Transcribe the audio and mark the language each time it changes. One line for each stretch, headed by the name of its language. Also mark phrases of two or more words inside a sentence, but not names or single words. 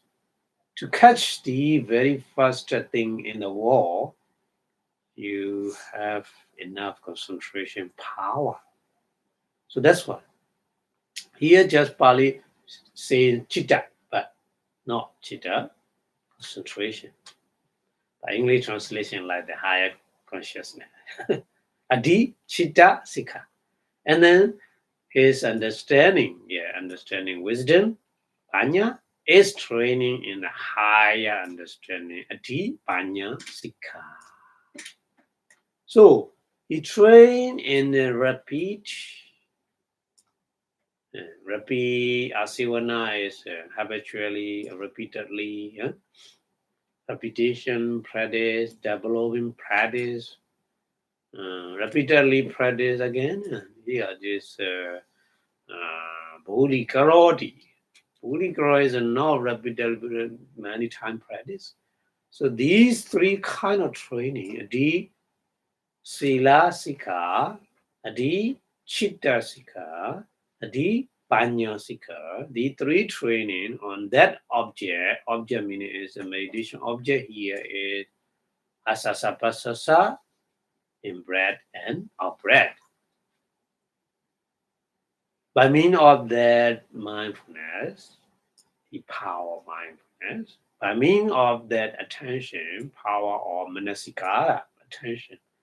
English: To catch the very first thing in the wall, you have enough concentration power. So that's why. Here just Pali saying chitta, but not chitta, concentration. The English translation like the higher consciousness. Adi,
Pali: chitta, sikha.
English: And then his understanding, understanding wisdom, panya, is training in the higher understanding, adi,
Pali: panya, sikha.
English: So he trained in the rapid asivana is habitually, repeatedly, repetition, practice, developing practice, repeatedly practice again. Here, this
Pali: Bodhi Karoti. Bodhi Karoti
English: is not repeatedly many times practice. So these three kind of training, adi,
Pali: sila sikha, adi, chitta sikha, adi, panya sikha,
English: the three training on that object meaning is a meditation object here is
Pali: asasa pasasa,
English: in breath and out breath. By means of that mindfulness, the power of mindfulness, by means of that attention, power of manasikara, attention.